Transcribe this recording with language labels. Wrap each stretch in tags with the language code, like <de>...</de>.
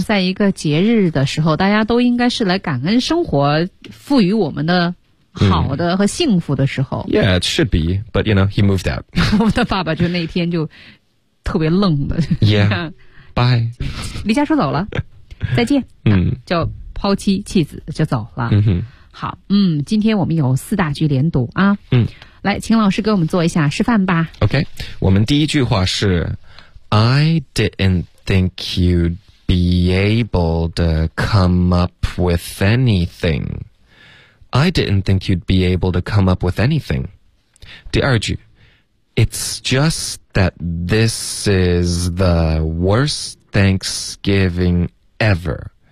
<zh>在一个节日的时候大家都应该是来感恩生活赋予我们的好的和幸福的时候、</zh> <en>yeah, it should be but you know he moved out</en> <zh>我们的爸爸就那天就特别愣的</zh> <en>yeah, bye</en> <zh>离家出走了再见、就抛妻弃子就走了、好今天我们有四大句连读啊、来请老师给我们做一下示范吧</zh> <en>OK</en> <zh>我们第一句话是</zh> <en>I didn't think you'd be able to come up with anything I didn't think you'd be able to come up with anything</en> <zh>第二句</zh> <en>It's just that this is the worst Thanksgiving ever.</en>